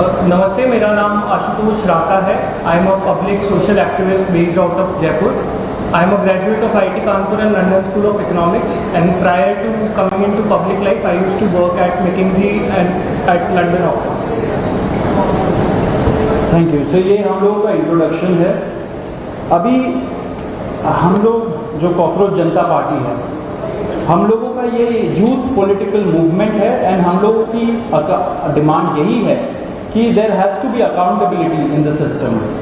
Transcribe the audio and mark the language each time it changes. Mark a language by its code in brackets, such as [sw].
[hi] नमस्ते, मेरा नाम आशुतोष राका है। [en] I am a public social activist based out of Jaipur. I am a graduate of IIT Kanpur and London School of Economics, and prior to coming into public life, I used to work at McKinsey and at London office. Thank you. [hi] सो ये हम लोगों का introduction है. अभी हम लोग जो cockroach जनता party है, हम लोगों का ये यूथ पॉलिटिकल मूवमेंट है, एंड हम लोगों की डिमांड यही है कि [en] There has to be accountability in the system.